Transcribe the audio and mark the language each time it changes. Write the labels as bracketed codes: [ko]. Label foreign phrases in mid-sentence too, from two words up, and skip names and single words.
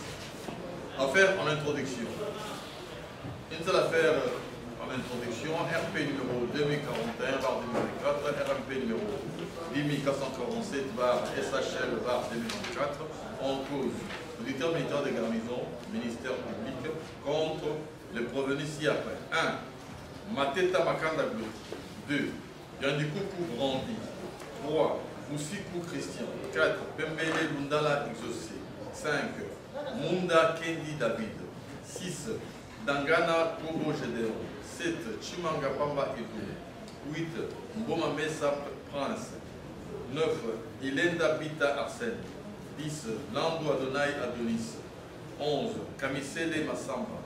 [fr] Affaire en introduction. Une seule affaire en introduction, RP numéro 2041-2024, RMP numéro 10447 SHL 2024, en cause l'auditeur militaire de garnison, ministère public, contre les provenus ci-après. 1. Mateta Makanda Bleu. 2. Yandikoukou Brandi. 3. Moussikou Christian. 4. Pembele Lundala Exaucé. 5. Munda Kendi David. 6. Dangana Kobo Gedeon. 7. Chimanga Pamba Edo. 8. Mboma Mesa Prince. 9. Ilenda Bita Arsène. 10. Lando Adonai Adonis. 11. Kamisele Massamba.